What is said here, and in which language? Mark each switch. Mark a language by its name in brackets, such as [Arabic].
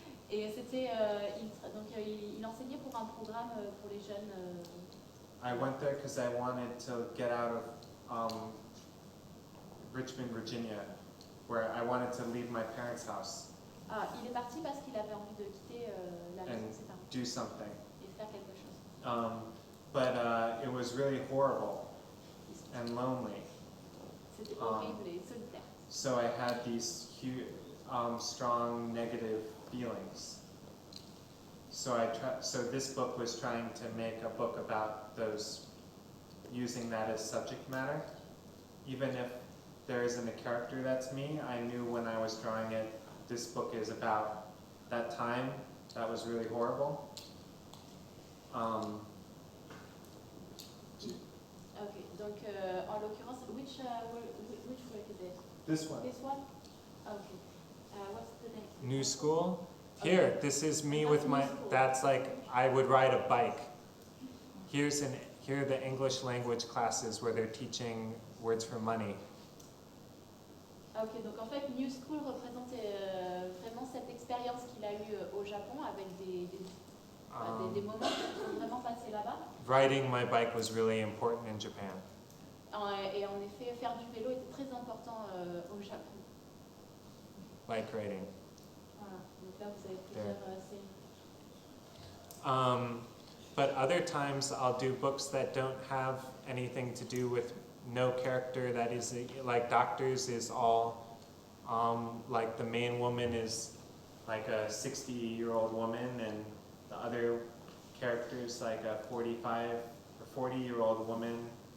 [French] Et c'était, il enseignait pour un programme pour les jeunes. [English] I went there because I wanted to get out of Richmond, Virginia, where I wanted to leave my parents' house [French] Il est parti parce qu'il avait envie de quitter la maison de ses parents [English] do something. [French] et faire quelque chose. [English] but it was really horrible and lonely. [French] C'était horrible et solitaire. [English] So I had these huge, strong negative feelings. So this book was trying to make a book about those, using that as subject matter. Even if there isn't a character that's me, I knew when I was drawing it, this book is about that time that was really horrible. Okay, [French] donc en l'occurrence, [English] which work is it? This one. This one? Okay. What's the next? New School. Here, this is me with my, that's like, I would ride a bike. Here are the English language classes where they're teaching words for money. [French] Ok, donc en fait, New School représente vraiment cette expérience qu'il a eue au Japon avec des moments qui sont vraiment passés là-bas. [English] Riding my bike was really important in Japan. [French] Et en effet, faire du vélo était très important au Japon. [English] Bike riding. [French] Voilà, donc là vous avez plusieurs séries. [English] But other times I'll do books that don't have anything to do with no character. That is, like Doctors is all, like the main woman is like a 60-year-old woman and the other characters like a 45 or 40-year-old woman.